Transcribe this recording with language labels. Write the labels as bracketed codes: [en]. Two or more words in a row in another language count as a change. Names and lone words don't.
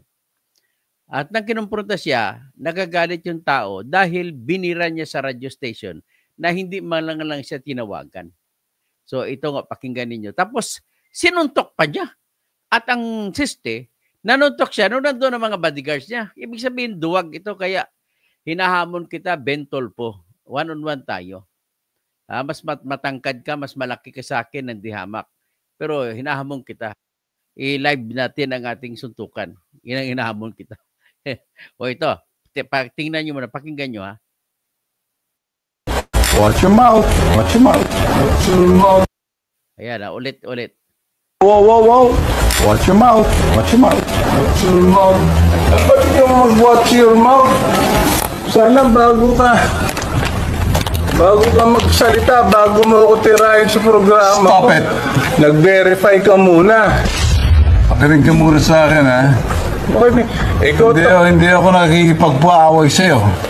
[tl] At nang kinumpronta siya, nagagalit yung tao dahil binira niya sa radio station na hindi man lang siya tinawagan. So ito nga, pakinggan ninyo. Tapos sinuntok pa niya. At ang siste, nanuntok siya nung nandoon ang mga bodyguards niya. Ibig sabihin, duwag ito. Kaya hinahamon kita, Ben Tolpo. One-on-one tayo. Mas matangkad ka, mas malaki ka sa akin, hindi hamak. Pero hinahamon kita. I-live natin ang ating suntukan. Yan ang hinahamon kita. O ito, tingnan nyo muna, pakinggan nyo [en] Watch your mouth. Watch your mouth. Watch your mouth. [tl] Ayan, ulit. [en] Whoa. Watch your mouth. Watch your mouth. Watch your mouth. [tl] Ba't ka mag- [en] watch your mouth? [tl] Sana bago ka magsalita, bago mo ako tirahin sa programa. [en] Stop it. [tl] Nag-verify ka muna. Pakinig ka muna sa akin, ha? Hindi ako nakikipagpaaway sa'yo.